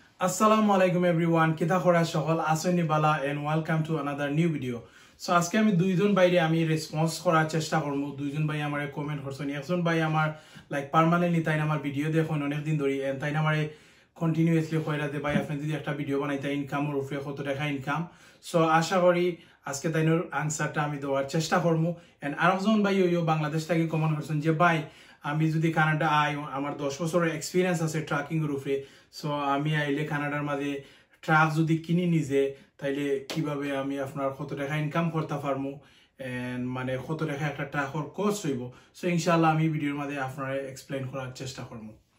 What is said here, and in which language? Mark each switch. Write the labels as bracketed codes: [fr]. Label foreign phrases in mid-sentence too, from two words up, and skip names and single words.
[ar] السلام عليكم everyone. [syl] Kita khora shokol asoni bala [en] and welcome to another new video. [syl] So aske ami duijon bayre ami response khora chesta kormo. Duijon bay amare comment korson. Ekjon bay amar [en] like permanently [syl] taina amar video dekhon onek din dori and taina amare continuously khoira de bay apni jodi ekta video banaita income or ufre koto dekha income. So asha kori aske tainor answer ta ami doar chesta kormo and arekjon bay yo Bangladesh theke comment korson je bay আমি যদি কানাডা আই আমার 10 বছরের এক্সপেরিয়েন্স আছে ট্রাকিং এর উপরে সো আমি আইলে কানাডার মাঝে ট্রাক যদি কিনি নিজে তাইলে কিভাবে আমি আপনার কত টাকা ইনকাম করতে পারমু এন্ড মানে কত টাকা একটা ট্রাকের কস্ট হইব সো [ar] إن شاء الله [syl] আমি ভিডিওর মাঝে আপনারে এক্সপ্লেইন করার চেষ্টা করব